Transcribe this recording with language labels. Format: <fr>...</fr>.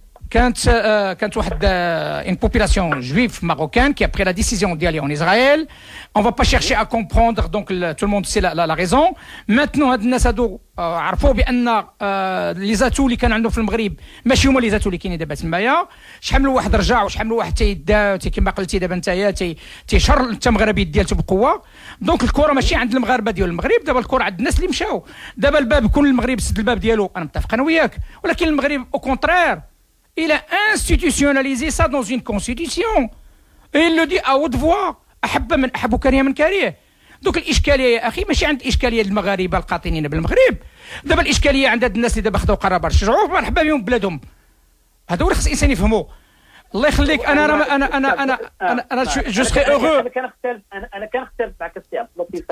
<ar>كانت واحد</ar> <fr>une population juive marocaine qui a pris la décision d'y aller en Israël. On va pas chercher à comprendre, donc tout le monde sait la raison.</fr> <ar>Maintenant هاد الناس هادو عرفوا بان لي زاتو اللي كان عندهم في المغرب ماشي هما لي زاتو اللي كاينين دابا تمايا. شحال من واحد رجع، وشحال من واحد تيدا كما قلتي دابا نتايا تيشر انت مغربي ديالته بقوه. دونك الكره ماشي عند المغاربه ديال المغرب، دابا الكره عند الناس اللي مشاو. دابا الباب كون المغرب سد الباب ديالو، انا متفق انا وياك، ولكن المغرب</ar> <fr>au contraire il a institutionnalisé ça dans une constitution et il le dit à haute voix.</fr> <ar>أحب وكره من كريه. دوك الاشكاليه يا اخي ماشي عند اشكاليه المغاربه القاطنين بالمغرب. دابا الاشكاليه عند هاد الناس اللي دابا خداو قرار باش يرجعوا، مرحبا بهم بلادهم. هذا هو اللي خص الانسان يفهموا. الله يخليك. انا جو سري اوغو. انا كنختلف معك السي عبد اللطيف.</ar>